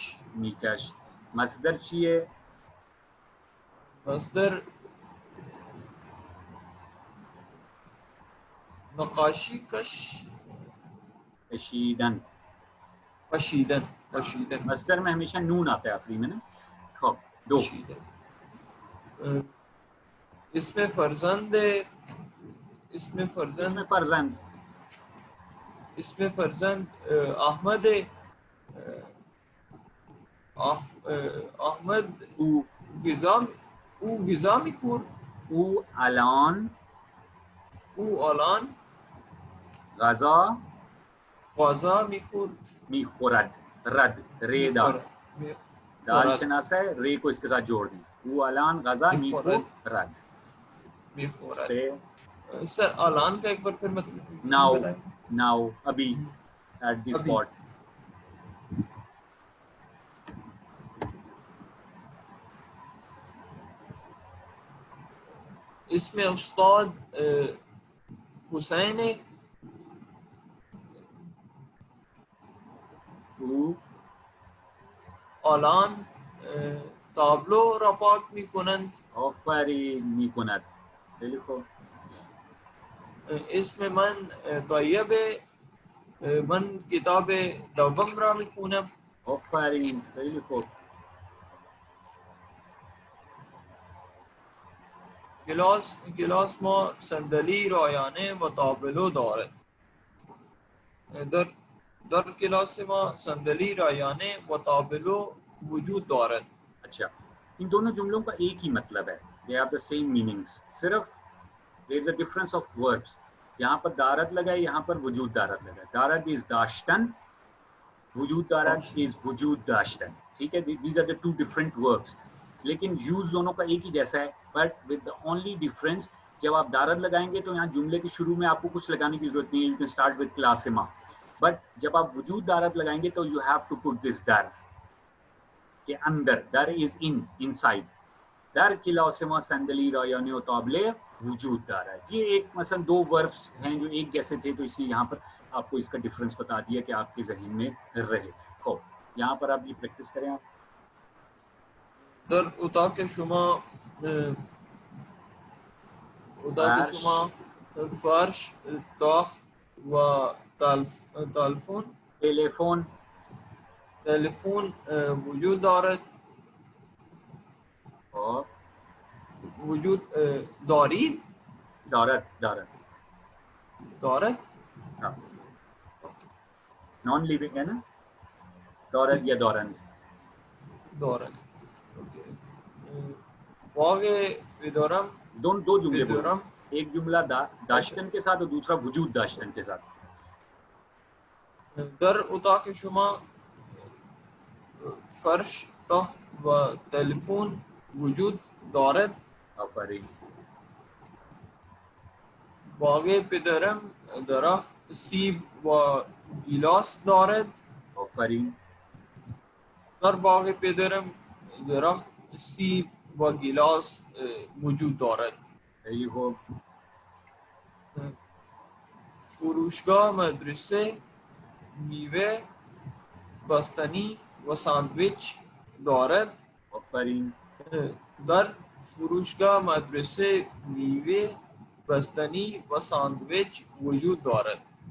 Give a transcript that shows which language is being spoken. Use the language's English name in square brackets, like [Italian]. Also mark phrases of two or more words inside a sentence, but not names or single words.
[Persian] میکش. مصدر چیه؟ مصدر نقاشی کش کشیدن. کشیدن. کشیدن. [Urdu] مصدر میں ہمیشہ نون آتا ہے آخری میں نا. [Persian] خب دو کشیدن. [Urdu] اس میں فرزند اس میں فرزند اس میں فرزند احمد احمد [Persian] او غذا میخور. او الان او آلان غذا غذا میخور. میخورد. [Urdu] رد رے دال دال شناسہ ہے، رے کو اس کے ساتھ جوڑ دیں. [Persian] او الان غذا میخورد. میخورد. [Urdu] سے سر آلان کا ایک بار پھر مطلب [English] ناؤ ابھی at the spot. [Urdu] اس میں استاد حسین [Persian] او آلان تابلو را پاک میکنند. آفرین میکند. [Urdu] لکھو. اس میں [Persian] من طیب من کتاب دوم را میخونم. [Urdu] آفرین. لکھو. [Persian] کلاس ما صندلی رایانه و تابلو دارد. در کلاس ما صندلی رایانه و تابلو وجود دارد. [Urdu] اچھا، ان دونوں جملوں کا ایک ہی مطلب ہے. [English] they have the same meanings. صرف there is a difference of verbs. [Urdu] یہاں پر دارد لگا ہے، یہاں پر [Persian] وجود دارد [Urdu] لگا ہے. [Persian] دارد is داشتن، وجود دارد is وجود داشتن. [Urdu] ٹھیک ہے، [English] these are the two different verbs. [Urdu] لیکن یوز دونوں کا ایک ہی جیسا ہے، [English] but with the only difference [Urdu] جب آپ دارد لگائیں گے تو یہاں جملے کے شروع میں آپ کو کچھ لگانے کی ضرورت نہیں ہے. [English] you can start with کلاسما. بٹ [Urdu] جب آپ [Persian] وجود دارد [Urdu] لگائیں گے تو [English] you have to put this در [Urdu] کے اندر. [English] there is inside. [Persian] در کلاسما صندلی رایانه و تابلے وجود دارد. [Urdu] یہ ایک مثلا دو وربس ہیں جو ایک جیسے تھے، تو اس لیے یہاں پر آپ کو اس کا ڈفرنس بتا دیا کہ آپ کے ذہن میں رہے. یہاں پر آپ یہ پریکٹس کریں. آپ [Persian] در اتاق شما فرش، تخت و تلفن تلفن وجود دارد. [Urdu] اور [Persian] وجود دارید. [Urdu] دارد ہاں [English] non living [Urdu] ہے نا، [Persian] دارد یا دارند. دارد. واقع بدارم. [Urdu] دو جملے بولو، ایک جملہ داشتن کے ساتھ اور دوسرا [Persian] وجود داشتن [Urdu] کے ساتھ. [Persian] در اتاق شما فرش، تخت و تلفن وجود دارد. آفرین. باغ پدرم درخت سیب و گیلاس دارد. آفرین. در باغ پدرم درخت سیب و گیلاس وجود دارد. [Urdu] یہی ہو. [Persian] فروشگاه مدرسه میوه بستنی و ساندویچ دارد. آفرین. در فروشگاه مدرسه میوه بستنی و ساندویچ وجود دارد.